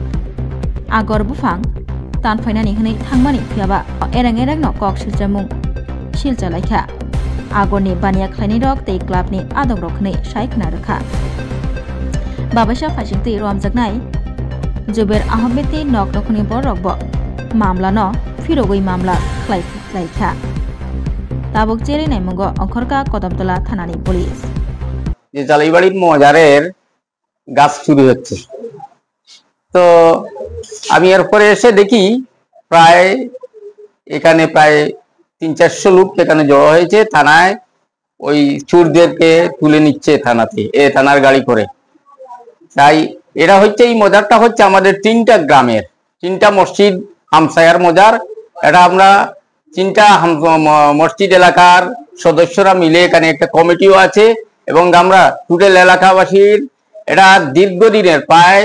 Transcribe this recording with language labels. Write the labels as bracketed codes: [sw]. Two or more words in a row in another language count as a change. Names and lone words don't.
[trp] आगर बुफां तानफाइनानि हनै थांमानि फियाबा एरें एरेंनो कक सिलजामुं सिलजालायखा आगरनि बानिया खायनि रक तै क्लाबनि आदब रखनै सायखना रखा बाबासा फासिंतै रमजाकनाय जुबेर आहमेदनि नखनखनि बरकब मामला न फिरगै मामला खायखा ताबक जेरैनाय मंग अंखरका कदमतला थानानि पुलिस [bn] যে জালাইবাড়ির মজারের গাছ চুরি হচ্ছে তো আমি এরপরে এসে দেখি প্রায় এখানে প্রায় 300-400 লোক এখানে জড়ো হয়েছে থানায় ওই চোরদেরকে তুলে নিচ্ছে থানার গাড়ি করে তাই এটা হচ্ছে এই মজারটা হচ্ছে আমাদের 3টা গ্রামের 3টা মসজিদ হামসায়ার মজার এটা আমরা 3টা মসজিদ এলাকার সদস্যরা মিলে এখানে একটা কমিটিও আছে এবং আমরা টোটাল এলাকাবাসীর এটা দীর্ঘদিনের প্রায়